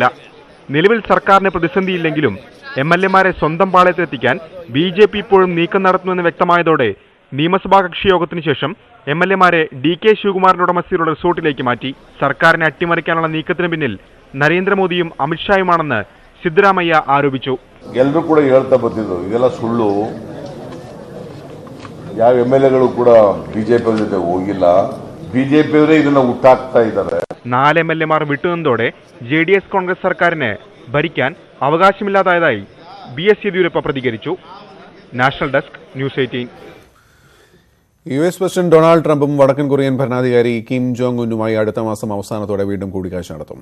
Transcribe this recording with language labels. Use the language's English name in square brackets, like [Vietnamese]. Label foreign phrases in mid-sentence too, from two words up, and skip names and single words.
[Malayalam] നിലവിൽ സർക്കാരിന് പ്രതിസന്ധിയില്ലെങ്കിലും MLA-മാരെ സ്വന്തം പാളയത്തിലെത്തിക്കാൻ BJP ഇപ്പോഴും നീക്കം നടത്തുമെന്ന് വ്യക്തമായതോടെ നിയമസഭാ കക്ഷി യോഗത്തിനു ശേഷം MLA-മാരെ DK ശിവകുമാറിന്റെ ഉടമസ്ഥയിലുള്ള റിസോർട്ടിലേക്ക് മാറ്റി. സർക്കാരിനെ അട്ടിമറിക്കാനുള്ള നീക്കത്തിന് പിന്നിൽ നരേന്ദ്രമോദിയും അമിത്ഷായുമാണെന്ന് സിദ്ധരാമയ്യ ആരോപിച്ചു. [Kannada] ಎಲ್ಲರೂ ಕೂಡ ಹೇಳ್ತಾ ಬಂದಿದ್ರು ಇದೆಲ್ಲ ಸುಳ್ಳು, ಯಾವ MLA-ಗಳು ಕೂಡ ಬಿಜೆಪಿ ಜೊತೆ ಹೋಗಿಲ್ಲ, ಬಿಜೆಪಿಯವರೇ ಇದನ್ನ ಹುಟ್ಟಾಕ್ತಾ ಇದ್ದಾರೆ. [Malayalam] 4 MLA-മാർ വിട്ടുനിന്നതോടെ JDS കോൺഗ്രസ് സർക്കാരിനെ ഭരിക്കാൻ അവകാശമില്ലാതായതായി BS യെദ്യൂരപ്പ പ്രതികരിച്ചു. നാഷണൽ ഡെസ്ക്, ന്യൂസ് 18. US പ്രസിഡന്റ് ഡൊണാൾഡ് ട്രംപും വടക്കൻ കൊറിയൻ ഭരണാധികാരി കിം ജോങ് ഉന്നുമായി അടുത്ത മാസം അവസാനത്തോടെ വീണ്ടും കൂടിക്കാഴ്ച നടത്തും.